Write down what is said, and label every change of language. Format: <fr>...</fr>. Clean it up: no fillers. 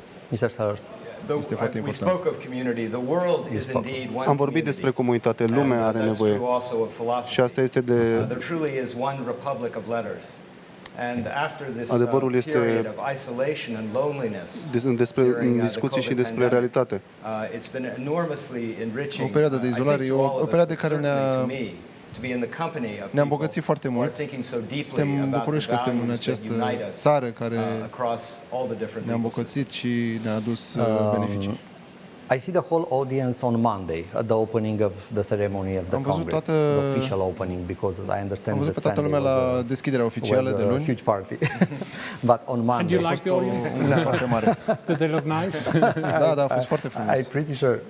<en>Mr. Hurst. We spoke of community. The world is indeed one</en> <ro>Am vorbit despre comunitate, lumea are nevoie. Și asta este de</ro> <en>There truly is one republic of letters. And after this</en> <ro>adevărul este</ro> <en>period of isolation and loneliness,</en> <ro>în discuții și despre realitate.</ro> <en>It's been enormously enriching.</en> <ro>O perioadă de izolare, e o perioadă care ne-a îmbogățit foarte mult. Suntem bucuroși că suntem în această țară care ne-a îmbogățit și ne-a adus beneficii.</ro> <en>I see the whole audience on Monday at the opening of the ceremony of the Congress, the official opening, because I understand that Sunday was a huge party. But on Monday, and you like the audience? Did they look nice?</en> <ro>Da, a fost foarte frumos.</ro>